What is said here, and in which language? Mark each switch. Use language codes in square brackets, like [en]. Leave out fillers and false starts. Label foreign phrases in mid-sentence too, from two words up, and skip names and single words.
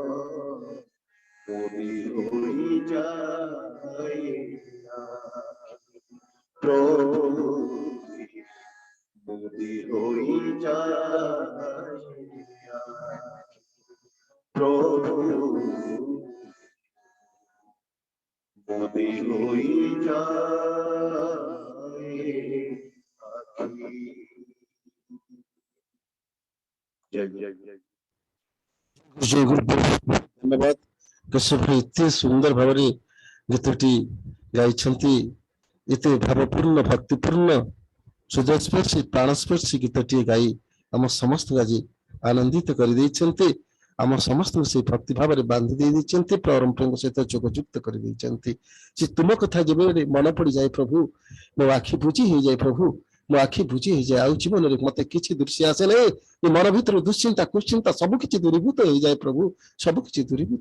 [or] ନଦୀ ହଇ ଯାଏ ପ୍ରଭୁ ନଦୀ ହଇ ଯାଏ ପ୍ରଭୁ ନଦୀ ହଇ ଯାଏ ଜୟ ଜୟ ଜୟ ଜୟ ଗୁରୁ ଧନ୍ୟବାଦ କେଶବ ଭାଇ ଏତେ ସୁନ୍ଦର ଭାବରେ ଗୀତଟି ଗାଇଛନ୍ତି ଏତେ ଭାବପୂର୍ଣ୍ଣ ଭକ୍ତିପୂର୍ଣ୍ଣ ହୃଦୟସ୍ପର୍ଶୀ ପ୍ରାଣସ୍ପର୍ଶୀ ଗୀତଟିଏ ଗାଇ ଆମ ସମସ୍ତଙ୍କୁ ଆଜି ଆନନ୍ଦିତ କରିଦେଇଛନ୍ତି ଆମ ସମସ୍ତଙ୍କୁ ସେଇ ଭକ୍ତି ଭାବରେ ବାନ୍ଧି ଦେଇଛନ୍ତି ପରମ୍ପରାଙ୍କ ସହିତ ଯୋଗଯୁକ୍ତ କରିଦେଇଛନ୍ତି ଯେ ତୁମ କଥା ଯେବେ ମନେ ପଡିଯାଏ ପ୍ରଭୁ ମୋ ଆଖି ବୁଝି ହେଇଯାଏ ପ୍ରଭୁ ମୋ ଆଖି ବୁଝି ହେଇଯାଏ ଆଉ ଜୀବନରେ ମତେ କିଛି ଦୃଶ୍ୟ ଆସେ ନାହିଁ ଏ ମନ ଭିତରୁ ଦୁଶ୍ଚିନ୍ତା କୁଶ୍ଚିନ୍ତା ସବୁ କିଛି ଦୂରୀଭୂତ ହେଇଯାଏ ପ୍ରଭୁ ସବୁ କିଛି ଦୂରୀଭୂତ